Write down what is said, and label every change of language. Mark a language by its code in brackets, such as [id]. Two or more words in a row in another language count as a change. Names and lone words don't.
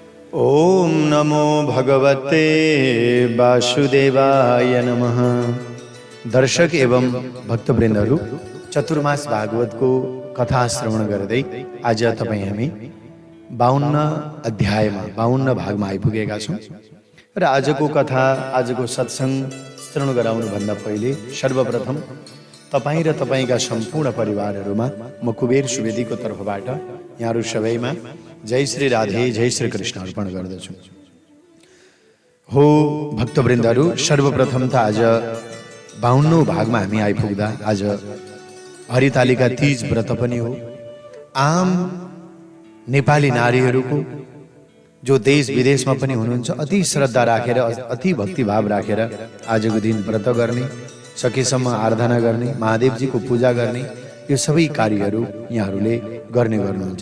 [sa] ओम नमो भगवते वासुदेवाय नमः। [ne] दर्शक एवं भक्तवृन्दहरू, चतुर्मास भागवतको कथा श्रवण गर्दै आज तपाईँ हामी 52 अध्यायमा 52 भागमा आइपुगेका छौँ। र आजको कथा, आजको सत्संग श्रवण गराउनुभन्दा पहिले सर्वप्रथम तपाईँ र तपाईँका सम्पूर्ण परिवारहरूमा म कुबेर सुवेदीको तर्फबाट यहाँहरू सबैमा जय श्री राधे, जय श्री कृष्ण अर्पण गर्दछु। हो भक्तवृन्दहरू, सर्वप्रथम त आज 52औं भागमा हामी आइपुग्दा आज हरितालिका तीज व्रत पनि हो। आम नेपाली नारीहरूको जो देश विदेशमा पनि हुनुहुन्छ, अति श्रद्धा राखेर, अति भक्तिभाव राखेर आजको दिन व्रत गर्ने, सकेसम्म आराधना गर्ने, महादेवजीको पूजा गर्ने, यो सबै कार्यहरू यहाँहरूले गर्ने गर्नुहुन्छ।